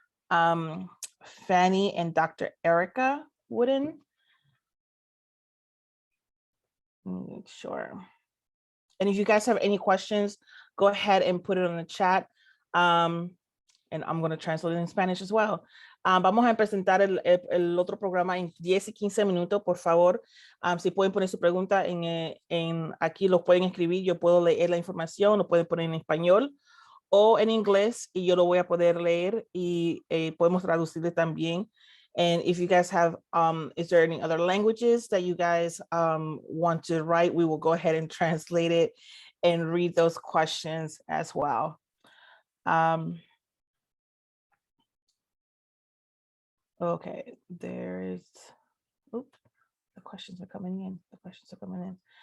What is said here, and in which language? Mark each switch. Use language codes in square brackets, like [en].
[en] Fanny and Dr. Erica Wooden. Make sure. And if you guys have any questions, go ahead and put it on the chat. And I'm going to translate it in Spanish as well. [es] Vamos a presentar el otro programa en 10 y 15 minutos, por favor. Si pueden poner su pregunta aquí, lo pueden escribir, yo puedo leer la información, lo pueden poner en español o en inglés y yo lo voy a poder leer y podemos traducirle también. [en] And if you guys have, is there any other languages that you guys want to write, we will go ahead and translate it and read those questions as well. Okay, there's, oops, the questions are coming in. The questions are coming in.